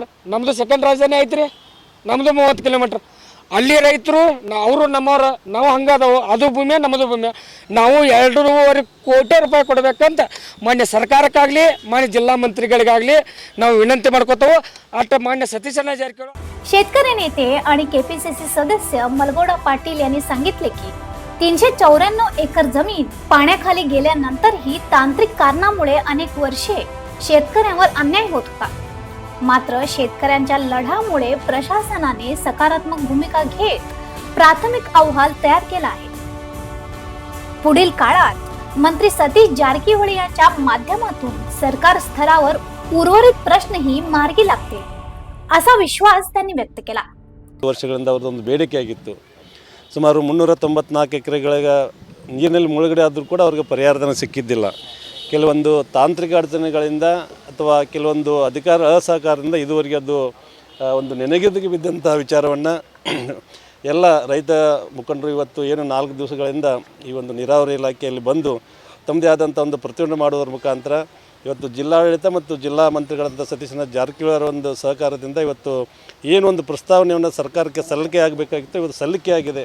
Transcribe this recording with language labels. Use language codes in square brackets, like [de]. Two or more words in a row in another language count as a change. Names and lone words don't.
[kn] ನಮ್ಮದು ಸೆಕೆಂಡ್ ರಾಜಧಾನಿ ಐತಿ ರೀ, ನಮ್ಮದು 30 ಕಿಲೋಮೀಟ್ರ್. ಅಲ್ಲಿ ರೈತರು ಅವರು ನಮ್ಮವ್ರು, ನಾವು ಹಂಗದವು. ಅದು ಭೂಮಿ, ನಮ್ಮದು ಭೂಮಿ. ನಾವು 2.5 ಕೋಟಿ ರೂಪಾಯಿ ಕೊಡಬೇಕಂತ ಮಾನ್ಯ ಸರ್ಕಾರಕ್ಕಾಗಲಿ ಮಾನ್ಯ ಜಿಲ್ಲಾ ಮಂತ್ರಿಗಳಿಗಾಗಲಿ ನಾವು विनंती ಮಾಡ್ಕೋತೇವೆ. ಅಷ್ಟ ಮಾನ್ಯ सतीशಣ್ಣ ಜಾರಕಿಹೊಳಿ [mr] शेतकरी नेते आणि केपीसीसी सदस्य मलगोडा पाटील यांनी सांगितले की 394 एकर जमीन पाण्याखाली गेल्यानंतरही तांत्रिक कारणामुळे अनेक वर्षे शेतकऱ्यांवर अन्याय होत होता. मात्र शेतकऱ्यांच्या लढ्यामुळे प्रशासनाने सकारात्मक भूमिका घेत प्राथमिक अहवाल तयार केला आहे. पुढील काळात मंत्री सतीश जारकिहोळी यांच्या माध्यमातून सरकार स्तरावर उर्वरित प्रश्नही मार्गी लागतील असा विश्वास त्यांनी व्यक्त केला. [kn] ವರ್ಷಗಳಿಂದ ಅವರದೊಂದು ಬೇಡಿಕೆ ಆಗಿತ್ತು. ಸುಮಾರು 394 ಎಕರೆಗಳಿಗೆ ನೀರಿನಲ್ಲಿ ಮುಳುಗಡೆ ಆದರೂ ಕೂಡ ಅವ್ರಿಗೆ ಪರಿಹಾರಧನ ಸಿಕ್ಕಿದ್ದಿಲ್ಲ. ಕೆಲವೊಂದು ತಾಂತ್ರಿಕ ಅಡಚಣೆಗಳಿಂದ ಅಥವಾ ಕೆಲವೊಂದು ಅಧಿಕಾರ ಅಸಹಕಾರದಿಂದ ಇದುವರೆಗೆ ಅದು ಒಂದು ನೆನೆಗುದಿಗೆ ಬಿದ್ದಂಥ ವಿಚಾರವನ್ನು ಎಲ್ಲ ರೈತ ಮುಖಂಡರು ಇವತ್ತು ಏನು 4 ದಿವಸಗಳಿಂದ ಈ ಒಂದು ನೀರಾವರಿ ಇಲಾಖೆಯಲ್ಲಿ ಬಂದು ತಮ್ಮದೇ ಆದಂಥ ಒಂದು ಪ್ರತಿಭಟನೆ ಮಾಡುವುದರ ಮುಖಾಂತರ ಇವತ್ತು ಜಿಲ್ಲಾಡಳಿತ ಮತ್ತು ಜಿಲ್ಲಾ ಮಂತ್ರಿಗಳಂಥ ಸತೀಶಣ್ಣ ಜಾರಕಿಹೊಳಿ ಅವರ ಒಂದು ಸಹಕಾರದಿಂದ ಇವತ್ತು ಏನು ಒಂದು ಪ್ರಸ್ತಾವನೆಯನ್ನು ಸರ್ಕಾರಕ್ಕೆ ಸಲ್ಲಿಕೆ ಆಗಬೇಕಾಗಿತ್ತು, ಇವತ್ತು ಸಲ್ಲಿಕೆ ಆಗಿದೆ.